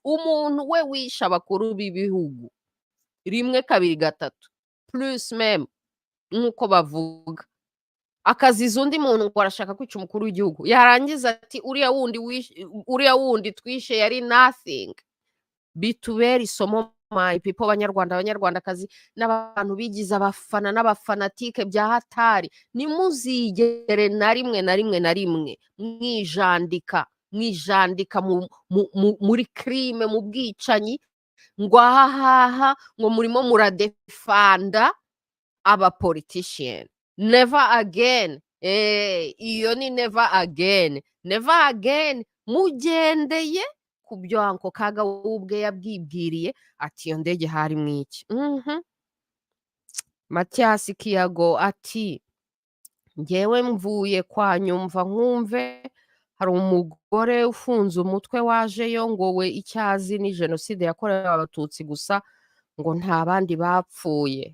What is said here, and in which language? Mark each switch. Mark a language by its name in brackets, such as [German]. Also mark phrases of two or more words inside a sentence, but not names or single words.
[Kinyarwanda] Umuntu we wisha abakuru b'ibihugu rimwe kabiri gatatu plus meme nk'uko bavuga, akaziza undi muntu ngo arashaka kwica umukuru w'igihugu, yarangiza ati uriya wundi twishe yari nothing. Bitubera isomo [English] my people, [Kinyarwanda] abanyarwandakazi n'abantu bigize abafana n'abafanatike bya hatari, nimuzigere na rimwe mwijandika muri crime, mu bwicanyi, ngo ahahaha ngo murimo muradefanda aba politician. [English] Never again. [Kinyarwanda] Iyo ni [English] never again. [Kinyarwanda] Mugendeye ku byo Uncle Kaga ubwe yabwibwiriye ati iyo ndege hari mwiki. Mathias Kiyago ati ngewe mvuye kwa nyumva nkumve hari umugore ufunze umutwe wajeyo ngo we icyazi ni jenoside yakorewe abatutsi gusa, ngo nta bandi bapfuye.